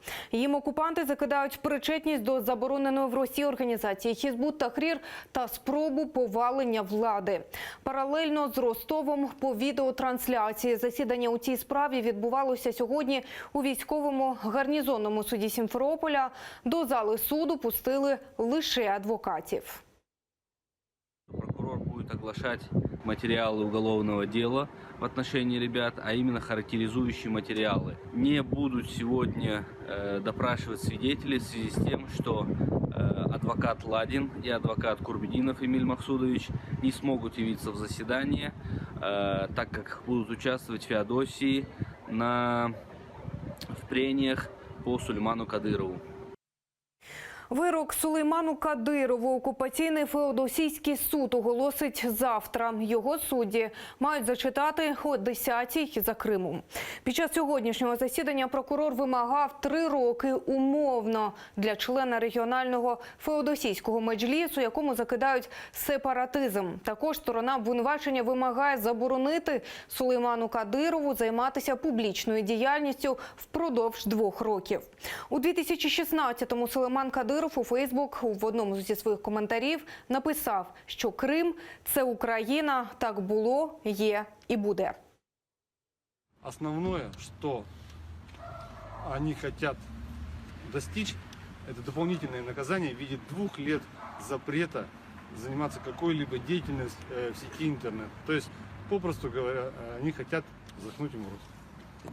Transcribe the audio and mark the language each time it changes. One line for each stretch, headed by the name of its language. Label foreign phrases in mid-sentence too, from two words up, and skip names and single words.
Ukrainian: Їм окупанти закидають причетність до забороненої в Росії організації Хізбут Тахрір та спробу повалення влади влади. Паралельно з Ростовом по відеотрансляції. Засідання у цій справі відбувалося сьогодні у військовому гарнізонному суді Сімферополя. До зали суду пустили лише адвокатів.
Russian: Прокурор будет оглашать материалы уголовного дела в отношении ребят, а именно характеризующие материалы. Не будут сегодня допрашивать свидетелей в связи с тем, что адвокат Ладин и адвокат Курбединов Эмиль Махсудович не смогут явиться в заседание, так как будут участвовать в Феодосии в прениях по Сулейману Кадырову.
Ukrainian: Вирок Сулейману Кадирову окупаційний Феодосійський суд оголосить завтра. Його судді мають зачитати о 10-й за Кримом. Під час сьогоднішнього засідання прокурор вимагав 3 роки умовно для члена регіонального Феодосійського меджлісу, якому закидають сепаратизм. Також сторона обвинувачення вимагає заборонити Сулейману Кадирову займатися публічною діяльністю впродовж 2 років. У 2016-му Сулейман Кадиров у Фейсбук в одному зі своїх коментарів написав, що Крим – це Україна, так було, є і буде.
Russian: Основное, что они хотят достичь, это дополнительное наказание в виде 2 лет запрета заниматься какой-либо деятельностью в сети интернет. То есть, попросту говоря, они хотят заткнуть им рот.